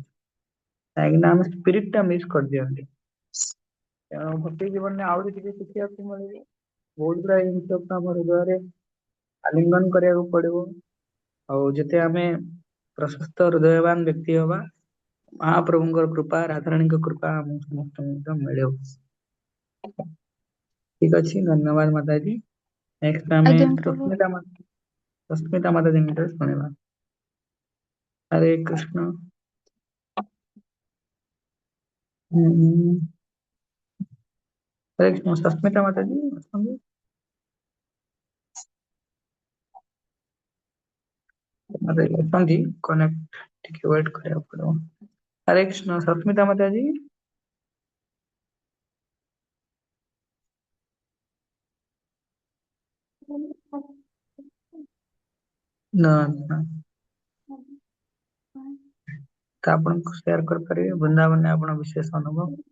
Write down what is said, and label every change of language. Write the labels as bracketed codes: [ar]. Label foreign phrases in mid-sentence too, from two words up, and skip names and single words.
[or] କାହିଁକିନା ଆମେ ସ୍ପିରିଟ ଟା ମିସ୍ କରିଦିଅନ୍ତି। ତେଣୁ ଭକ୍ତି ଜୀବନରେ ଆହୁରି ଟିକେ ଶିଖିବାକୁ ମିଳିବ। ବହୁତ ଗୁଡା ଜିନିଷକୁ ଆମ ହୃଦୟରେ ଆଲିଙ୍ଗନ କରିବାକୁ ପଡିବ। ଆଉ ଯେତେ ଆମେ ପ୍ରଶସ୍ତ ହୃଦୟବାନ ବ୍ୟକ୍ତି ହବା, महाप्रभुଙ୍କର कृपା राधाराणୀଙ୍କ कृपା ଆମ ସମସ୍ତଙ୍କୁ ମିଳୁ। ଠିକ ଅଛି, ଧନ୍ୟବାଦ ମାତାଜୀ। ନେକ୍ସଟ ଆମେ ଆଜ୍ଞା ପ୍ରଭୁ। ସସ୍ମିତା ମାତାଜୀଙ୍କ ଶୁଣିବା। ହରେ କୃଷ୍ଣ। ହରେ କୃଷ୍ଣ, ସସ୍ମିତା ମାତାଜୀ ଅଛନ୍ତି? ଅଛନ୍ତି, କନେକ୍ଟ ଟିକେ ୱେଟ୍ କରିବାକୁ ପଡିବ। हरे कृष्ण, सस्मिता माताजी। ନା ନା ତ ଆପଣଙ୍କୁ ସେୟାର କରିପାରିବେ ବୃନ୍ଦାବନରେ ଆପଣ ବିଶେଷ ଅନୁଭବ?